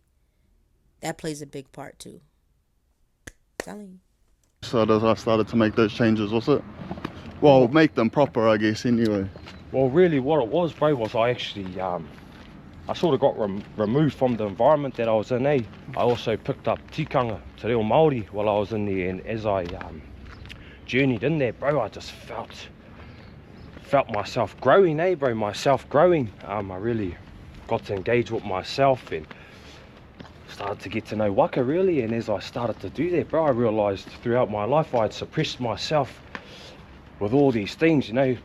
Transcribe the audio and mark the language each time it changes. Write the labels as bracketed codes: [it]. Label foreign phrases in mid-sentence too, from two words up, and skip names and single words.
[en] That plays a big part, too. I'm telling you. So as I started to make those changes, was it? Well, make them proper, I guess, anyway. Well, really what it was, bro, was I actually, I sort of got removed from the environment that I was in, eh? I also picked up tikanga, [mi] te reo Māori, [en] while I was in there, and as I journeyed in there, bro, I just felt myself growing, eh, bro, myself growing. I really got to engage with myself and started to get to know Waka, really, and as I started to do that, bro, I realised throughout my life I had suppressed myself with all these things, you know.